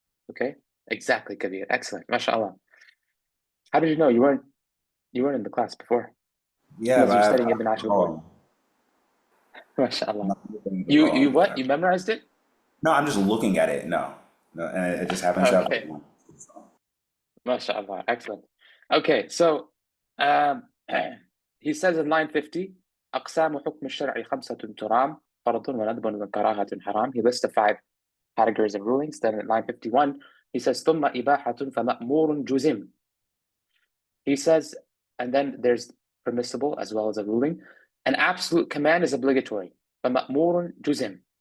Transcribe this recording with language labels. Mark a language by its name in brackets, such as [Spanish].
[English] Okay? Exactly, Kabir. Excellent. MashaAllah. How did you know? You weren't in the class before. Yeah, Because you're studying Ibn Ashir before. MashaAllah. You what? You memorized it? No, I'm just looking at it. No, and it just happens to Okay. have. MashaAllah. Excellent. Okay, so he says in line 50, [Arabic] أقسام حكم الشرع خمسة ترام فرض وندب وكراهة حرام. [English] He lists the 5 categories of rulings. Then in line 51, he says [Arabic] ثم إباحة فمأمور جزم. [English] He says, and then there's permissible as well as a ruling. An absolute command is obligatory. [Arabic] فمأمور جزم.